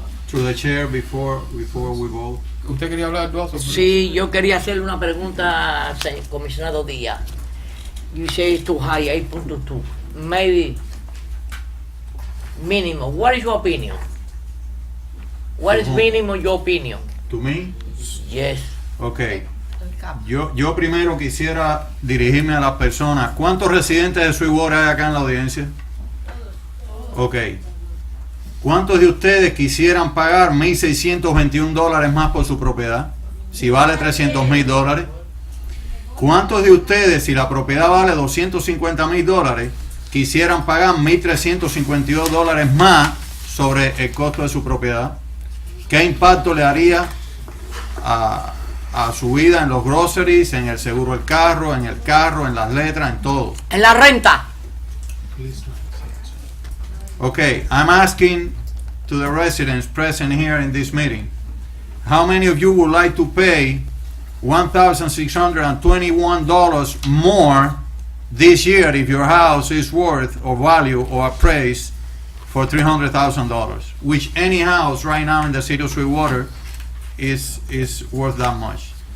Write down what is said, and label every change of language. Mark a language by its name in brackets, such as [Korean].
[English] To the chair before we vote. [Spanish] ¿Usted quería hablar, Eduardo? Sí, yo quería hacerle una pregunta al comisionado Díaz. [English] You say it's too high, 8.22. Maybe minimum. What is your opinion? What is minimum your opinion? To me? Yes. Ok. [Spanish] Yo primero quisiera dirigirme a las personas. ¿Cuántos residentes de Sweetwater hay acá en la audiencia? Ok. ¿Cuántos de ustedes quisieran pagar $1,621 más por su propiedad? Si vale $300,000. ¿Cuántos de ustedes, si la propiedad vale $250,000, quisieran pagar $1,352 más sobre el costo de su propiedad? ¿Qué impacto le haría a su vida en los groceries, en el seguro del carro, en las letras, en todo? En la renta. [English] Okay, I'm asking to the residents present here in this meeting, how many of you would like to pay $1,621 more this year if your house is worth or value or appraised for $300,000, which any house right now in the city of Sweetwater is worth that much.